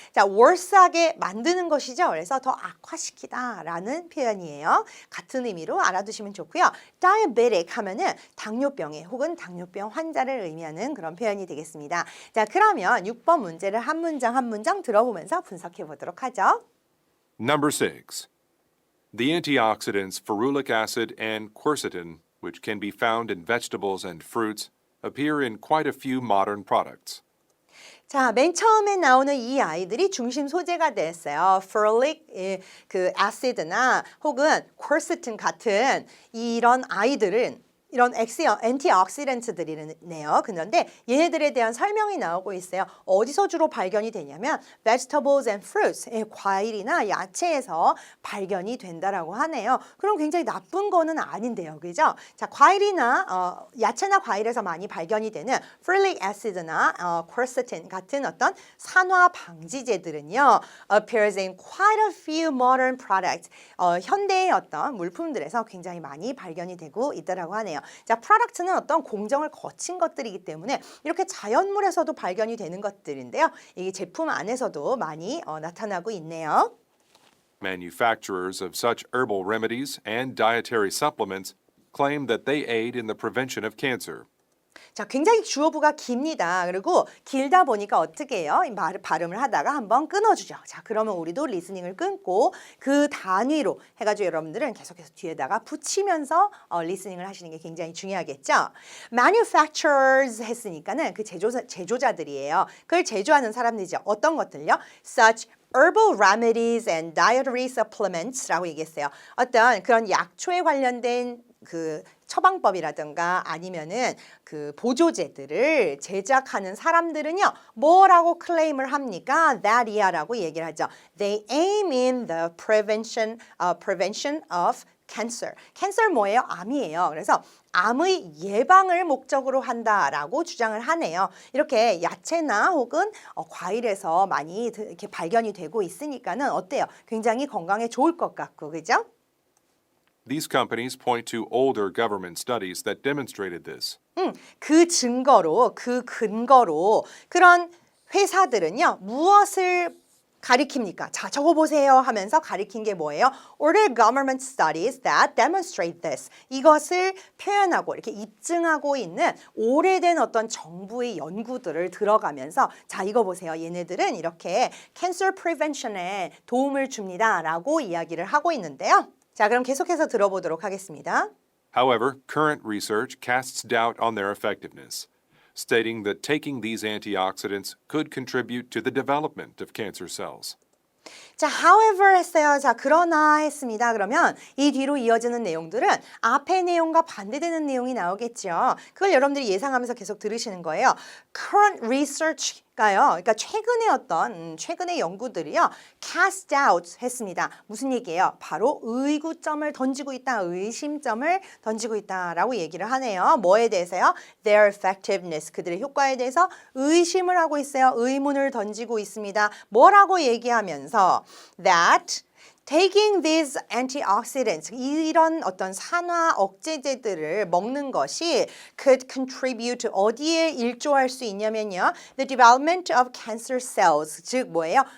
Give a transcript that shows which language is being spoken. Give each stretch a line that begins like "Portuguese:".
Korean: 자, worse하게 만드는 것이죠. 그래서 더 악화시키다 라는 표현이에요. 같은 의미로 알아두시면 좋고요. diabetic 하면은 당뇨병에 혹은 당뇨병 환자를 의미하는 그런 표현이 되겠습니다. 자, 그러면 6번 문제를 한 문장 한 문장 들어보면서 분석해 보도록 하죠.
English: Number 6. The antioxidants ferulic acid and quercetin, which can be found in vegetables and fruits, appear in quite a few modern products.
Korean: 자, 맨 처음에 나오는 이 아이들이 중심 소재가 됐어요. ferulic acid나 혹은 quercetin 같은 이런 아이들은 이런 엔티옥시던트들이네요. 그런데 얘네들에 대한 설명이 나오고 있어요. 어디서 주로 발견이 되냐면
English: vegetables and fruits,
Korean: 과일이나 야채에서 발견이 된다라고 하네요. 그럼 굉장히 나쁜 거는 아닌데요. 그죠? 자, 과일이나 야채나 과일에서 많이 발견이 되는 ferulic acid나 quercetin 같은 어떤 산화 방지제들은요.
English: appears in quite a few modern products.
Korean: 현대의 어떤 물품들에서 굉장히 많이 발견이 되고 있다라고 하네요. 자, 프로덕트는 어떤 공정을 거친 것들이기 때문에 이렇게 자연물에서도 발견이 되는 것들인데요. 이 제품 안에서도 많이 나타나고 있네요.
English: Manufacturers of such herbal remedies and dietary supplements claim that they aid in the prevention of cancer.
Korean: 자, 굉장히 주어부가 깁니다. 그리고 길다 보니까 어떻게 해요? 발음을 하다가 한번 끊어주죠. 자, 그러면 우리도 리스닝을 끊고 그 단위로 해가지고 여러분들은 계속해서 뒤에다가 붙이면서 리스닝을 하시는 게 굉장히 중요하겠죠. Manufacturers 했으니까는 그 제조자들이에요. 그걸 제조하는 사람들이죠. 어떤 것들요?
English: Such herbal remedies and dietary supplements라고 얘기했어요.
Korean: 어떤 그런 약초에 관련된 그 처방법이라든가 아니면은 그 보조제들을 제작하는 사람들은요, 뭐라고 클레임을 합니까? That이야라고 얘기를 하죠.
English: They aim in the prevention of cancer.
Korean: cancer 뭐예요? 암이에요. 그래서 암의 예방을 목적으로 한다라고 주장을 하네요. 이렇게 야채나 혹은 과일에서 많이 이렇게 발견이 되고 있으니까는 어때요? 굉장히 건강에 좋을 것 같고, 그죠?
English: These companies point to older government studies that demonstrated this.
Korean: 그 증거로, 그 근거로 그런 회사들은요, 무엇을 가리킵니까? 자, 저거 보세요 하면서 가리킨 게 뭐예요?
English: Older government studies that demonstrate this.
Korean: 이것을 표현하고 이렇게 입증하고 있는 오래된 어떤 정부의 연구들을 들어가면서 자, 이거 보세요. 얘네들은 이렇게 cancer prevention에 도움을 줍니다라고 이야기를 하고 있는데요. 자, 그럼 계속해서 들어보도록 하겠습니다.
English: However, current research casts doubt on their effectiveness, stating that taking these antioxidants could contribute to the development of cancer cells.
Korean: 자, however 했어요. 자, 그러나 했습니다. 그러면 이 뒤로 이어지는 내용들은 앞의 내용과 반대되는 내용이 나오겠죠. 그걸 여러분들이 예상하면서 계속 들으시는 거예요.
English: Current research
Korean: 그러니까 최근의 연구들이요, cast doubt 했습니다. 무슨 얘기예요? 바로 의구점을 던지고 있다, 의심점을 던지고 있다라고 얘기를 하네요. 뭐에 대해서요?
English: Their effectiveness,
Korean: 그들의 효과에 대해서 의심을 하고 있어요. 의문을 던지고 있습니다. 뭐라고 얘기하면서 that
English: Taking these antioxidants,
Korean: 이런 어떤 산화 억제제들을 먹는 것이
English: could contribute
Korean: 어디에 일조할 수 있냐면요.
English: The development of cancer cells,
Korean: 즉 뭐예요?